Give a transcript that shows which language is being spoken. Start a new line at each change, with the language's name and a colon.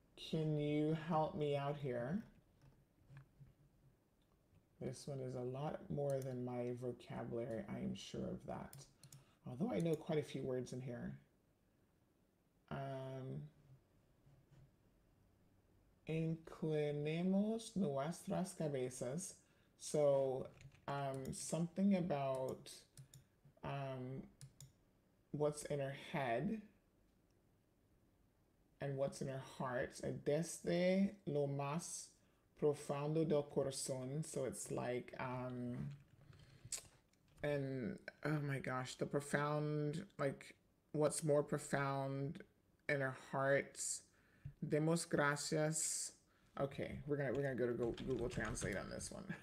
English: Can you help me out here? This one is a lot more than my vocabulary, I am sure of that. Although I know quite a few words in here.
Spanish: Inclinemos nuestras cabezas.
English: So something about what's in her head and what's in her heart.
Spanish: Desde lo más profundo del corazón.
English: So it's like, and oh my gosh, the profound, like what's more profound in our hearts.
Spanish: Demos gracias.
English: Okay, we're gonna go to Google Translate on this one.